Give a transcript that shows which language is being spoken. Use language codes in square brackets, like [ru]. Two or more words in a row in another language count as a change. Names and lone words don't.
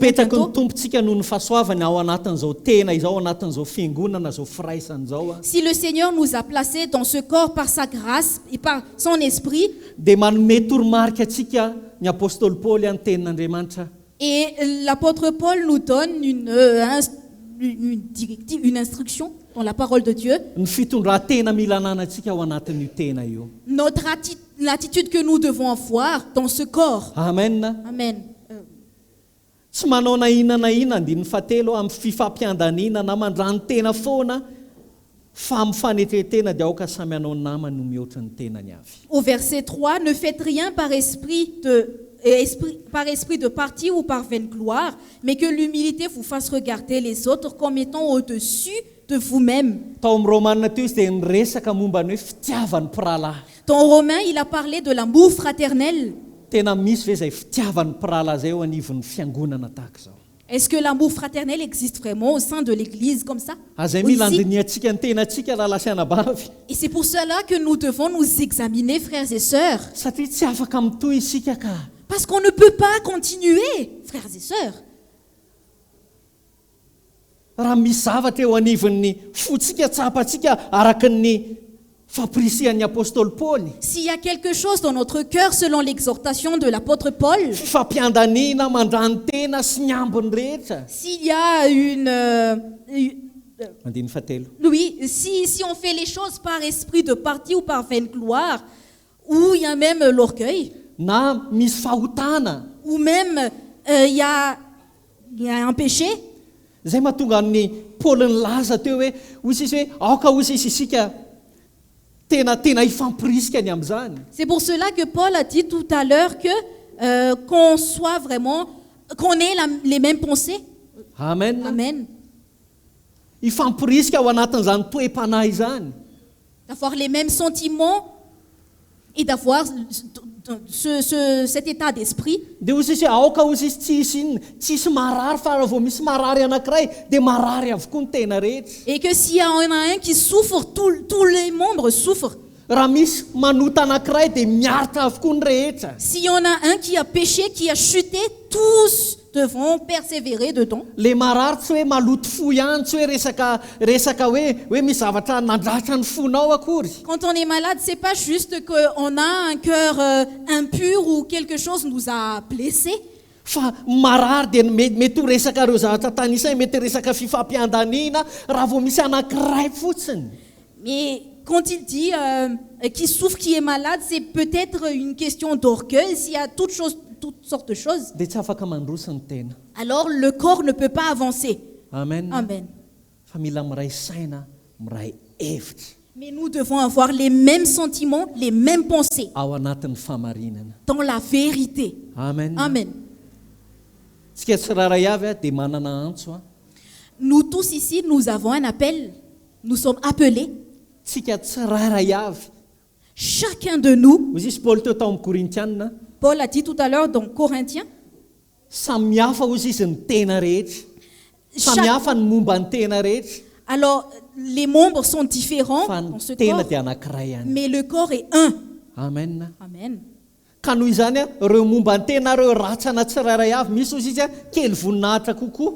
[fr] Si le Seigneur nous a placés dans ce corps par sa grâce et par son esprit, et l'apôtre Paul nous donne une directive, une instruction dans la parole de Dieu. L'attitude que nous devons avoir dans ce corps. Amen. Amen. [mg] Tsy manao na inona andininy fahatelo amin'ny fifampiandanina na mandrany tena foana fa amin'ny fanetretena dia aoka samy hanao namany no mihoatra ny tenany avy. [fr] Au verset 3, ne faites rien par esprit de parti ou par vaine gloire, mais que l'humilité vous fasse regarder les autres comme étant au-dessus de vous-même. [mg] Tao amin'ny Romaina teo izy dia niresaka momba ny hoe fitiavan'ny mpiralahy. [fr] Dans Romains, il a parlé de l'amour fraternel. [mg] Tena misy ve izay fitiavan'ny mpiralahy zay eo anivon'ny fiangonana tahaka izao? [fr] Est-ce que l'amour fraternel existe vraiment au sein de l'Église comme ça? Et c'est pour cela que nous devons nous examiner, frères et sœurs. Parce qu'on ne peut pas continuer, frères et sœurs. [mg] Raha misy zavatra eo anivon'ny fotsika tsapatsika araky ny fampirisian'ny apôstôly Paul. [fr] S'il y a quelque chose dans notre cœur selon l'exhortation de l'apôtre Paul, [mg] Fifampiandaniana mandrany tena sy ny ambiny rehetra. [fr] s'il y a [mg] Andiny fahatelo. [fr] oui, si on fait les choses par esprit de parti ou par vaine gloire, ou il y a même l'orgueil, [mg] Na misy fahotana. [fr] ou même il y a un péché, [mg] Zay mahatonga ny Paul nilaza teo hoe hozy izy hoe aoka hozy izy isika tena ifampirisika ny amin'izany. [fr] c'est pour cela que Paul a dit tout à l'heure que qu'on soit vraiment, qu'on ait les mêmes pensées. Amen. Amen. [mg] Ifampirisika ao anatin'izany toe-panahy izany. [fr] D'avoir les mêmes sentiments et d'avoir cet état d'esprit. [mg] Dia hozy izy hoe aoka hozy izy tsisy marary fa raha vao misy marary anankiray dia marary avokoa ny tena rehetra. [fr] Et que s'il y en a un qui souffre, tous les membres souffrent. [mg] Raha misy manota anankiray dia miaritra avokoa ny rehetra. [fr] S'il y en a un qui a péché, qui a chuté, tous devront persévérer dedans. [mg] Le marary tsy hoe maloto fo ihany, tsy hoe resaka hoe misy zavatra nandratra ny fonao akory. [fr] Quand on est malade, c'est pas juste qu'on a un cœur impur ou quelque chose nous a blessés. [mg] Fa marary dia mety ho resaka ireo zavatra tanisany, mety resaka fifampiandaniana raha vao misy anankiray fotsiny. [fr] Mais quand il dit qui souffre, qui est malade, c'est peut-être une question d'orgueil. S'il y a toutes sortes de choses, [mg] Dia tsy afaka mandrosa ny tena. [fr] alors le corps ne peut pas avancer. Amen. Amen. [mg] Fa mila miray saina, miray hevitra [fr] Mais nous devons avoir les mêmes sentiments, les mêmes pensées, [mg] ao anatin'ny famarinana. [fr] dans la vérité. Amen. Amen. [mg] Tsika tsiraray avy dia manana antso. [fr] Nous tous ici, nous avons un appel. Nous sommes appelés. [mg] Tsika tsiraray avy. [fr] Chacun de nous, [mg] Hozy izy Paul teo tao amin'ny Korintianina, [fr] Paul a dit tout à l'heure dans Corinthiens, [mg] samihafa hozy izy ny tena rehetra. Samihafa ny momba ny tena rehetra. [fr] alors les membres sont différents [mg] Fa [fr] dans ce [mg] ny tena [fr] corps, [mg] dia anankiray ihany. [fr] mais le corps est un. Amen. Amen. [mg] Ka noho izany ireo momba ny tena ireo ratsana tsiraray avy misy hozy izy kely voninahitra kokoa.